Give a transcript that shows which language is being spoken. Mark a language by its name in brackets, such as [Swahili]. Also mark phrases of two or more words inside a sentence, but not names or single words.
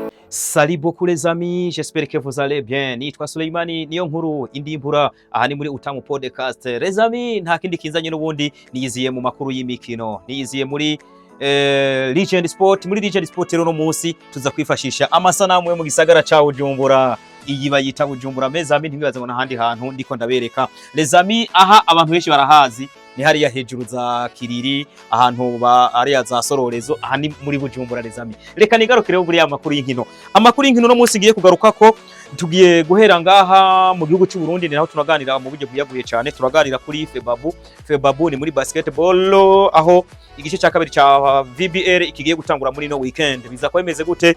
[French] Salut beaucoup les amis, j'espère que vous allez bien. [Rundi] Nitwa Suleimani niyo nkuru indimbura aha ni muri Utamu Podcast. [French] Les amis, [Rundi] nta kindi kinzanye n'ubundi niyiziye mu makuru y'imikino. Niyiziye muri Legend Sport. Muri Legend Sport rero no munsi tuza kwifashisha amasanamu yo mu gisagara ca Bujumbura. Iyi bayita Bujumbura. [French] Les amis, [Rundi] ntibibaze ngo n'ahandi hantu ndiko ndabereka. [French] Les amis, [Rundi] aha abantu benshi barahazi. Ni hariya hejuru za Kiriri, ahantu ba ariya za Sororezo, aha ni muri Bujumbura [French] les amis. [Rundi] Reka nigarukire buri ya makuru y'inkino. Amakuru y'inkino no munsi ngiye kugaruka ko tugiye guhera ngaha mu gihugu cy'u Burundi, ni naho tunaganira mu buryo buyaguye cyane. Turaganira kuri Febabu. Febabu ni muri basketball, aho igice cya kabiri cya VBL ikigiye gutangura muri no weekend. Biza ko bimeze gute?